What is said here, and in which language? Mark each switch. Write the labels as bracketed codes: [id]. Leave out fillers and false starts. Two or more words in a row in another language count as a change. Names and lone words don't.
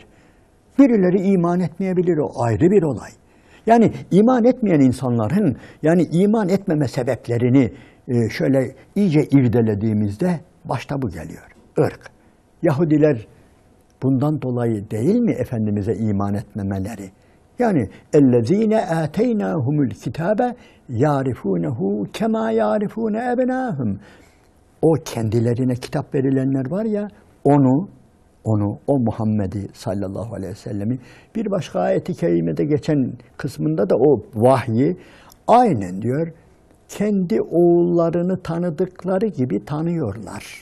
[tr] Birileri iman etmeyebilir, o ayrı bir olay. Yani iman etmeyen insanların yani iman etmeme sebeplerini şöyle iyice irdelediğimizde başta bu geliyor. Irk. Yahudiler bundan dolayı değil mi Efendimiz'e iman etmemeleri? [ar] Yani اَلَّذ۪ينَ آتَيْنَاهُمُ الْكِتَابَ يَعْرِفُونَهُ كَمَا يَعْرِفُونَ اَبْنَاهُمْ. [tr] O kendilerine kitap verilenler var ya, o Muhammed'i [ar] صلى الله عليه وسلم [tr] bir başka ayet-i kerimede geçen kısmında da o vahyi aynen diyor, kendi oğullarını tanıdıkları gibi tanıyorlar.